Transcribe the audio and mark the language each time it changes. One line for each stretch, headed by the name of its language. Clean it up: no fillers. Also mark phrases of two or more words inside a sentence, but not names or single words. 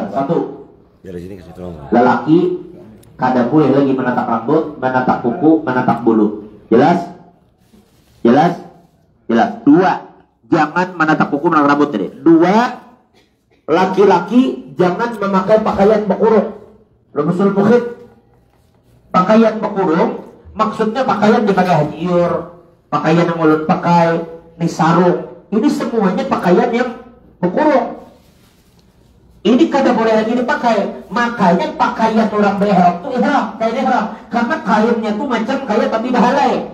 Banjar: Satu, lelaki kada boleh lagi menatap rambut, menatap kuku, menatap bulu.
Indonesian: Jelas? Jelas? Jelas. Dua, jangan menatap kuku, menatap rambut tadi. Dua, laki-laki jangan memakai pakaian bekurung. Lumusul mukhid.
Banjar: Pakaian bekurung maksudnya pakaian dipakai hajiur, pakaian yang ulun pakai, ini sarung. Ini semuanya pakaian yang bekurung. Ini kada boleh lagi dipakai. Makanya pakaian orang berihram itu ihram, kain ihram. Karena kainnya tuh macam kain tapi bahalai.